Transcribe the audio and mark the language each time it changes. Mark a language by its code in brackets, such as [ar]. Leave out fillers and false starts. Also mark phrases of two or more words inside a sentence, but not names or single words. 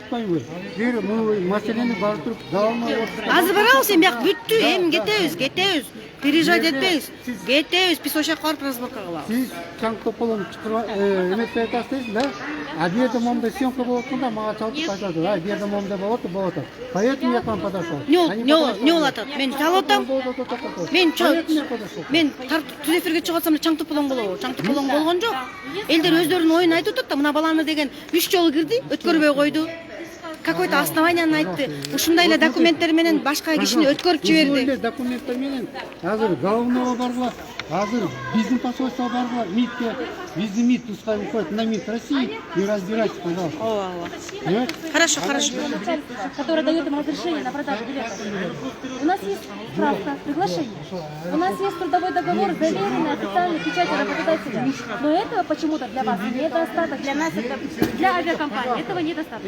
[ky] Бир маселени бары туруп давамы Азыр барабыз, эми бияк бүттү, эми кетебиз. Переезжать этпейбиз. Кетебиз, биз ошол жака барып разборка кылабыз. Сиз чаң тополон чыкырып эметпей атасыз дейсиз да? А бу жерде момундай съемка болуп атканда мага чалып айтады. А бу жерде момундай болуп атат. [ru] Поэтому я к вам подошел. [ky] Не болуп атат? Мен чалып атам. Мен түз эфирге чыгып атсам чаң тополоң болобу? Чаң тополоң болгон жок. Элдер өздөрүнүн оюн айтып атат да, мына баланы деген 3 жолу кирди, өткөрбөй койду. Какой-то основанияны айтты. Ушундай эле документтер менен башка кишини өткөрүп жиберди. Документтер менен азыр Галновго баргыла, азыр биздин посольствого баргыла, МИДке, биздин МИД [ru] пускай выходит на МИД России и разбирайтесь, пожалуйста. Понимаете? Хорошо. Которое дает им разрешение на продажу билетов. У нас есть справка, приглашение. У нас есть трудовой договор, заверенный официальной печатью работодателя. Но этого почему-то для вас недостаточно. Для нас это, для авиакомпании этого недостаточно.